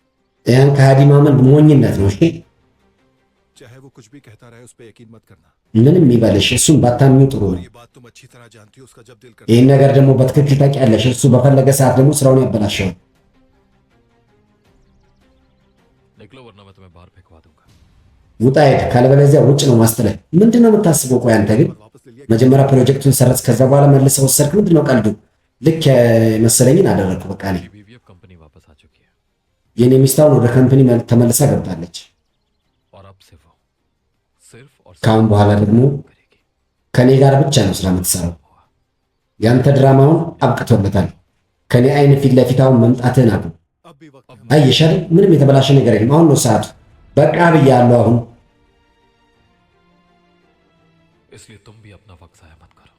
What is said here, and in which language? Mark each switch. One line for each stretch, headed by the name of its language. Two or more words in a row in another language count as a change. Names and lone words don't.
Amharic: ያን ከሃዲ ማመን ሞኝነት ነው እሺ
Hindi: चाहे वो कुछ भी कहता रहे उस पे यकीन मत करना
Amharic: ምንም ይበልሽ እሱን ባታምኚው ጥሩ ነው
Hindi: ये बात तुम अच्छी तरह जानती हो उसका जब दिल करता
Amharic: ይህን ነገር ደግሞ በትክክል ታውቂያለሽ እሱ በፈለገ ሰዓት ደግሞ ስራውን ያበላሸው
Hindi: निकलो वरना मैं तुम्हें बाहर फेंकवा दूंगा
Amharic: ውጣ ሄድ ካለበለዚያ ውጭ ነው ማስጥለህ ምንድን ነው የምታስበው ቆይ አንተ ግን
Hindi: और वापस ले लिया
Amharic: መጀመሪያ ፕሮጀክቱን ሰረዝ ከዛ በኋላ መልሰህ ወሰድክ ምንድን ነው ቀልዱ ልክ መሰለኝን አደረግኩ በቃ እኔ
Hindi: मेरी बीवी अब कंपनी वापस आ चुकी है
Amharic: የኔ ሚስታውን ወደ ካምፓኒ ተመልሳ ገብታለች
Hindi: और अब से वो सिर्फ और
Amharic: ካሁን በኋላ ደግሞ
Hindi: करेगी
Amharic: ከኔ ጋር ብቻ ነው ስራ የምትሰራው ያንተ ድራማውን አብቅቶለታል ከኔ አይን ፊት ለፊት አሁን መምጣትህን አቁም
Hindi: अब भी वक्त
Amharic: አየሽ አይደል ምንም የተበላሸ ነገር የለም አሁን ነው ሰዓቱ በቃ ብያለሁ አሁን
Hindi: इसलिए तुम भी अपना वक्त जाया मत करो